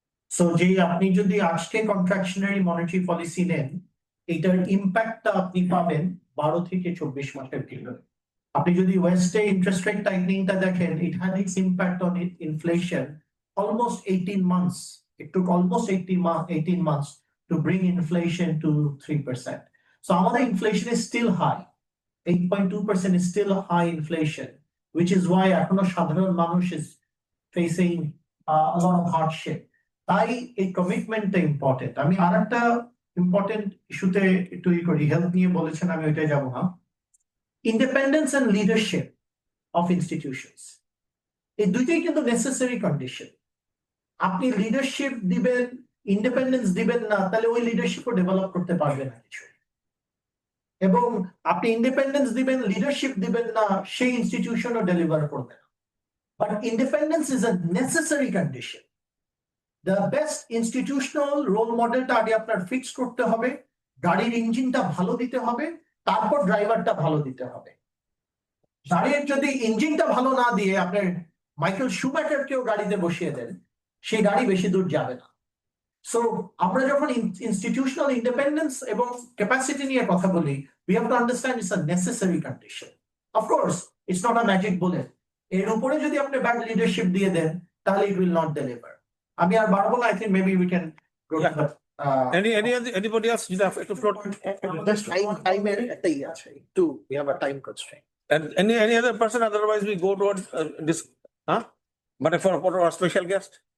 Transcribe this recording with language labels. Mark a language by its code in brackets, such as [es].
[bn] So যে আপনি যদি আজকে কন্ট্রাকশনারি মনিটারি পলিসি নেন, এটার ইম্প্যাক্টটা আপনি পাবেন 12 থেকে 24 মাসের ভিতরে। আপনি যদি ওয়েস্টে ইন্টারেস্ট রেট টাইটনিংটা দেখেন, [en] It had its impact on inflation almost 18 months. It took almost 18 months to bring inflation to 3%. So our inflation is still high. 8.2% is still a high inflation, which is why [bn] এখনো সাধারণ মানুষ [en] is facing a lot of hardship. [bn] তাই এই কমিটমেন্টটা important. আমি আরেকটা important ইস্যুতে একটু করি, হেলথ নিয়ে বলেছেন, আমি ওইটাই যাবো না। Independence and leadership of institutions, এই দুইটাই কিন্তু নেসেসারি কন্ডিশন। আপনি লিডারশিপ দিবেন, ইন্ডিপেন্ডেন্স দিবেন না, তাহলে ওই লিডারশিপও ডেভেলপ করতে পারবে না কিছু। এবং আপনি ইন্ডিপেন্ডেন্স দিবেন, লিডারশিপ দিবেন না, সেই ইনস্টিটিউশনও ডেলিভার করবে না। [en] But independence is a necessary condition. [bn] The best institutional role মডেলটা আগে আপনার ফিক্স করতে হবে, গাড়ির ইঞ্জিনটা ভালো দিতে হবে, তারপর ড্রাইভারটা ভালো দিতে হবে। গাড়ির যদি ইঞ্জিনটা ভালো না দিয়ে আপনার মাইকেল শুমাকারকেও গাড়িতে বসিয়ে দেন, সেই গাড়ি বেশি দূর যাবে না। সো আমরা যখন ইনস্টিটিউশনাল ইন্ডিপেন্ডেন্স এবং ক্যাপাসিটি নিয়ে কথা বলি, [en] we have to understand it's a necessary condition. Of course, it's not a magic bullet. [bn] এর উপরে যদি আপনি ব্যাড লিডারশিপ দিয়ে দেন, তাহলে [en] it will not deliver. [bn] আমি আর বাড়বো না। [en] I think maybe we can go to the Anybody else? You have to float. Just time [bn] একটা ইয়ে আছে, একটু [en] we have a time constraint. And any other person? Otherwise, we go toward this. Huh? But for our special guest.